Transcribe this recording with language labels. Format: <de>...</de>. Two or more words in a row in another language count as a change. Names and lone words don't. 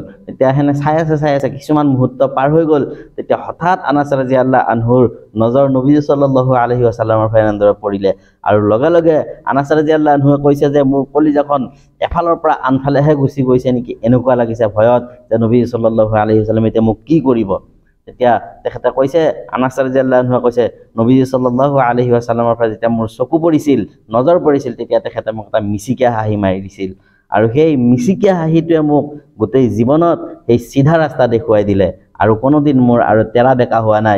<as>তেতিয়া সেনে চাই আছে কিছুমান মুহূৰ্ত পাৰ হৈ গ'ল। তেতিয়া হঠাৎ আনাস</as> <ar>رضي الله عنه</ar> <as>নজৰ নবী</as> <ar>صلى الله عليه وسلم</ar> <as>ফালে এনেদৰে পৰিলে, আৰু লগে লগে আনাস</as> <ar>رضي الله عنه</ar> <as>কৈছে যে মোৰ কলিজাখন এফালৰ পৰা আনফালেহে গুচি গৈছে নেকি, এনেকুৱা লাগিছে ভয়ত যে নবী</as> <ar>صلى الله عليه وسلم</ar> <as>এতিয়া মোক কি কৰিব। তেতিয়া তেখেতে কৈছে, আনাস</as> <ar>رضي الله عنه</ar> <as>কৈছে, নবী</as> <ar>صلى الله عليه وسلم</ar> <as>পৰা যেতিয়া মোৰ চকু পৰিছিল, নজৰ পৰিছিল, তেতিয়া তেখেতে মোক এটা মিচিকীয়া হাঁহি মাৰি দিছিল, আৰু সেই মিচিকীয়া হাঁহিটোৱে মোক গোটেই জীৱনত সেই চিধা ৰাস্তা দেখুৱাই দিলে, আৰু কোনোদিন মোৰ আৰু তেৰা বেকা হোৱা নাই।</as>